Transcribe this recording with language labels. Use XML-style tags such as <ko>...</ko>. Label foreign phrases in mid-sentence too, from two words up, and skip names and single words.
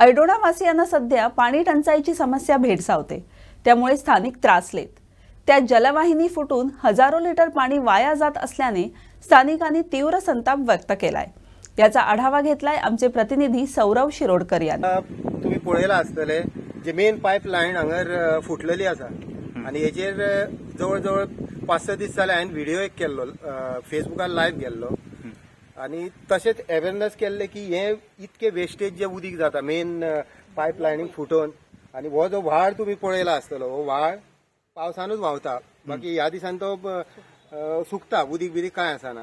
<mr>ऐडोणा वासियांना सध्या पाणी टंचाईची समस्या भेडसावते, त्यामुळे स्थानिक त्रासलेत। त्यात जलवाहिनी फुटून हजारो लिटर पाणी वाया जात असल्याने स्थानिकांनी तीव्र संताप व्यक्त केलाय। याचा आढावा घेतलाय आमचे प्रतिनिधी सौरव शिरोडकर यांनी।</mr> <kok>तुम्ही पळयला आसतले जे</kok> <en>main pipeline</en> <kok>हांगर फुटलेली आसा आणि हेचेर जवळ जवळ 5-6 दीस जाले हांवें व्हिडिओ एक केल्लो, फेसबुकार लायव्ह केल्लो आणि तशेंच अवेरनेस केल्ले की हे इतके वेस्टेज जे उदीक जाता</kok> <en>main pipelineीक</en> <kok>फुटोवन, आणि हो जो व्हाळ तुम्ही पळयला आसतलो, हो व्हाळ पावसानूच व्हांवता, बाकी ह्या दिसान तो सुकता, उदीक बिदीक कांय आसना।</kok>